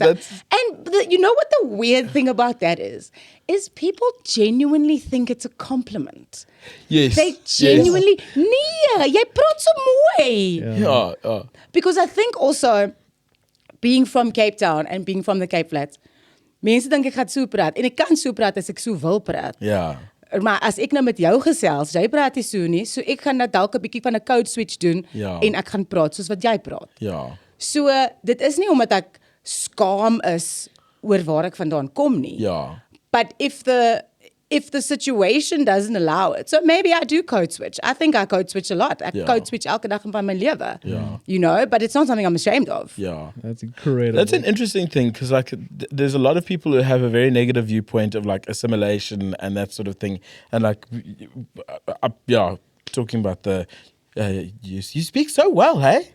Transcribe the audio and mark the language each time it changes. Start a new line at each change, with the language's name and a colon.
English: And you know what the weird thing about that is people genuinely think it's a compliment. yes. They genuinely,
Afrikaans: nee, jy praat so mooi.
English: Yeah. Yes. Ja. Because I think also, being from Cape Town and being from the Cape Flats,
Afrikaans: mense dink ek gaan so praat. En ek kan so praat as ek so wil praat. Ja. Maar as ek nou met jou gesels, jy praat nie so nie, so ek gaan nou dalk 'n bietjie van 'n code switch doen Ja. en ek gaan praat soos wat jy praat. Ja. So dit is nie omdat ek skaam is oor waar ek vandaan kom nie. Ja.
English: But if the situation doesn't allow it, so maybe I do code switch. I think I code switch a lot. I
Afrikaans: Ja. code switch elke dag van my lewe. Ja.
English: You know, but it's not something I'm ashamed of.
Afrikaans: Ja.
English: That's incredible. That's an interesting thing because like there's a lot of people who have a very negative viewpoint of like assimilation and that sort of thing, and like yeah, talking about the you speak so well, hey?